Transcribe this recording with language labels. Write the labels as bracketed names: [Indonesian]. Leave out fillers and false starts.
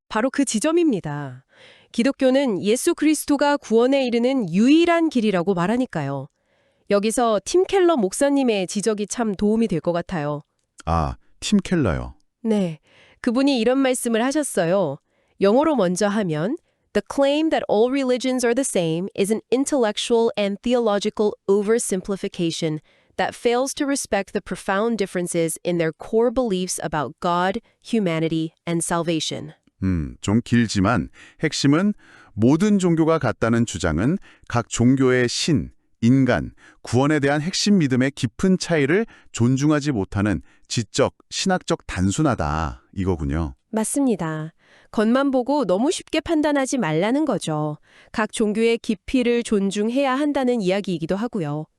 [Korean] 바로 그 지점입니다. 기독교는 예수 그리스도가 구원에 이르는 유일한 길이라고 말하니까요. 여기서 팀 켈러 목사님의 지적이 참 도움이 될 것 같아요. 팀 켈러요. 네, 그분이 이런 말씀을 하셨어요. 영어로 먼저 하면 [English] The claim that all religions are the same is an intellectual and theological oversimplification that fails to respect the profound differences in their core beliefs about God, humanity, and salvation. [Korean] 좀 길지만 핵심은 모든 종교가 같다는 주장은 각 종교의 신, 인간, 구원에 대한 핵심 믿음의 깊은 차이를 존중하지 못하는 지적, 신학적 단순하다 이거군요. 맞습니다. 겉만 보고 너무 쉽게 판단하지 말라는 거죠. 각 종교의 깊이를 존중해야 한다는 이야기이기도 하고요.